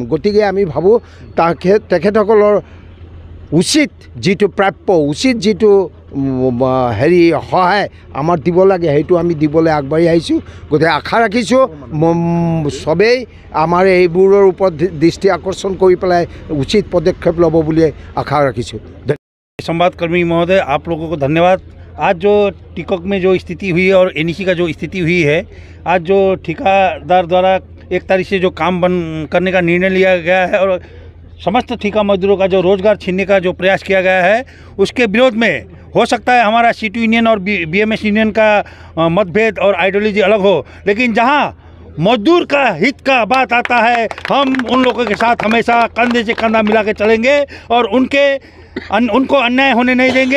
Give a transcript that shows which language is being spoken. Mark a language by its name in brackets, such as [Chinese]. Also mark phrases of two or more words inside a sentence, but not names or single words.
[Assamese] গতিকে আমি ভাবোঁ তেখেতসকলৰ উচিত যিটো প্ৰাপ্য, উচিত যিটো হেৰি সহায় আমাৰ দিব লাগে সেইটো আমি দিবলৈ আগবাঢ়ি আহিছোঁ। গতিকে আশা ৰাখিছোঁ চবেই আমাৰ এইবোৰৰ ওপৰত দৃষ্টি আকৰ্ষণ কৰি পেলাই উচিত পদক্ষেপ ল'ব বুলি আশা ৰাখিছোঁ। [Hindi] संवादकर्मी महोदय, आप लोगों को धन्यवाद। आज जो टिकॉक में जो स्थिति हुई है और एनईसी का जो स्थिति हुई है, आज जो ठेकेदार द्वारा 1 तारीख से जो काम बंद करने का निर्णय लिया गया है और समस्त ठेका मजदूरों का जो रोज़गार छीनने का जो प्रयास किया गया है, उसके विरोध में हो सकता है हमारा सीटू यूनियन और बीएमएस यूनियन का मतभेद और आइडियोलॉजी अलग हो, लेकिन जहां मजदूर का हित का बात आता है, हम उन लोगों के साथ हमेशा कंधे से कंधा मिला के चलेंगे और उनको अन्याय होने नहीं देंगे।